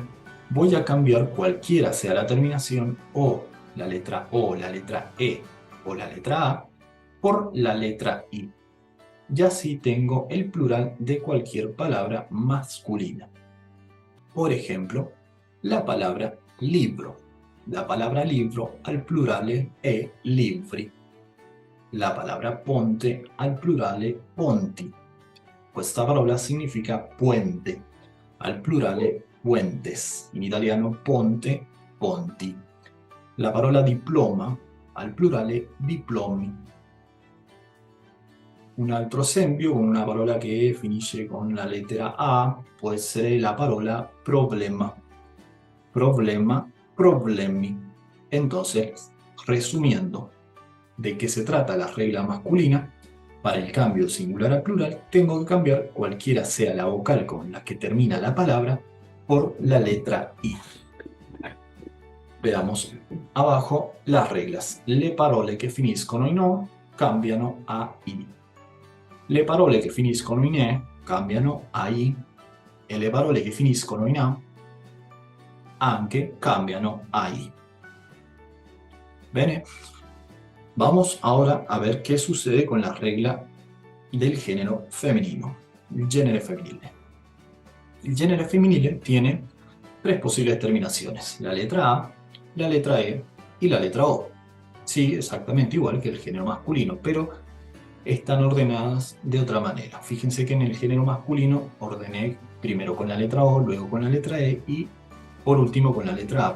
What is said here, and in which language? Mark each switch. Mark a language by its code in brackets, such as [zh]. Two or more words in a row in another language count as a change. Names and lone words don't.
[es] Voy a cambiar cualquiera sea la terminación o la letra O, la letra E o la letra A por la letra I. Y así tengo el plural de cualquier palabra masculina. Por ejemplo, la palabra libro. La palabra libro [it] al plurale è libri. [es] La palabra [it] ponte al plurale ponti. Questa parola significa puente. Al plurale puentes. In italiano ponte, ponti. La parola diploma al plurale diplomi. Un altro esempio con una parola che finisce con la lettera A può essere la parola problema. Problema, problemi. [es] Entonces, resumiendo, ¿de qué se trata la regla masculina? Para el cambio singular a plural, tengo que cambiar cualquiera sea la vocal con la que termina la palabra por la letra I. Veamos abajo las reglas. [it] Le parole che finiscono in O cambiano a I. Le parole che finiscono in E cambiano a I e le parole che finiscono in A anche cambiano a I. Bene, [es] vamos ahora a ver qué sucede con la regla del género femenino, [it] il genere femminile. Il genere femminile [es] tiene tres posibles terminaciones, la letra A, la letra E y la letra O. Sí, exactamente igual que el género masculino, pero están ordenadas de otra manera. Fíjense que en el género masculino ordené primero con la letra O, luego con la letra E y por último con la letra A.